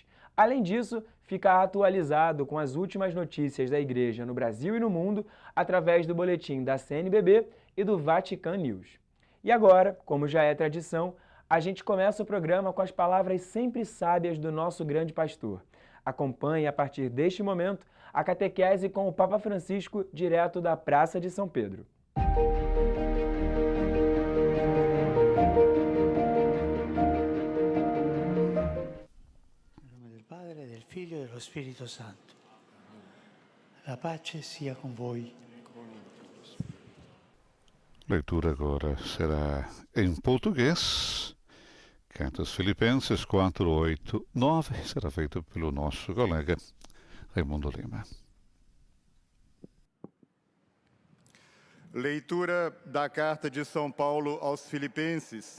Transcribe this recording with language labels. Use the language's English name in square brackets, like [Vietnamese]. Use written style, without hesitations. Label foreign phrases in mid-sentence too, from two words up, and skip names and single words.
[Portuguese] Além disso, fica atualizado com as últimas notícias da Igreja no Brasil e no mundo através do boletim da CNBB e do Vatican News. E agora, como já é tradição, a gente começa o programa com as palavras sempre sábias do nosso grande pastor. Acompanhe a partir deste momento a catequese com o Papa Francisco direto da Praça de São Pedro. [Italian] Del Figlio e dello Spirito Santo. La pace sia con voi. [Portuguese] Leitura agora será em português. Carta aos Filipenses 4, 8, 9. Será feito pelo nosso colega Raimundo Lima. Leitura da Carta de São Paulo aos Filipenses.